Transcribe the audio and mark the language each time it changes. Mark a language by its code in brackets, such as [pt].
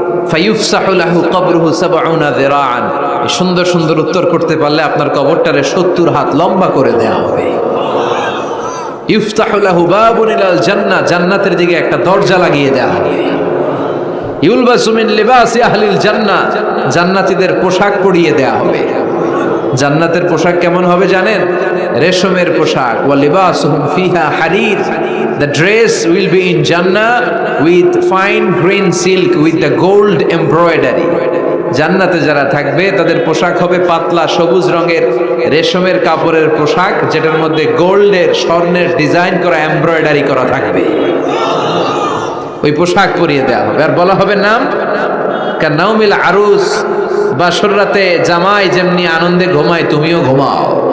[ar] ফায়ুফসাহু লাহু কবরুহু ৭০ যিরাআন, [bn] সুন্দর সুন্দর উত্তর করতে পারলে আপনার কবরটারে ৭০ হাত লম্বা করে দেয়া হবে। [ar] ইফতাহু লাহু বাবুন ইলাল জান্নাহ, [bn] জান্নাতের দিকে একটা দরজা লাগিয়ে দেয়া হবে। [ar] ইউলবাসু মিন লিবাসি আহলিল জান্নাহ, [bn] জান্নাতীদের পোশাক পরিয়ে দেয়া হবে। জান্নাতের পোশাক কেমন হবে জানেন? রেশমের পোশাক। [ar] ওয়া লিবাসুহুম ফিহা হারির, [en] the dress will be in Jannah with fine green silk with the gold embroidery. [bn] জান্নাতে যারা থাকবে তাদের পোশাক হবে পাতলা সবুজ রঙের রেশমের কাপড়ের পোশাক, যেটার মধ্যে গোল্ডের, স্বর্ণের ডিজাইন করা, এমব্রয়ডারি করা থাকবে। ওই পোশাক পরিয়ে দেওয়া হবে। আর বলা হবে [ar] নাম কান্নাউমিল আরুস, [bn] বাসর রাতে জামাই যেমনি আনন্দে ঘুমায় তুমিও ঘুমাও।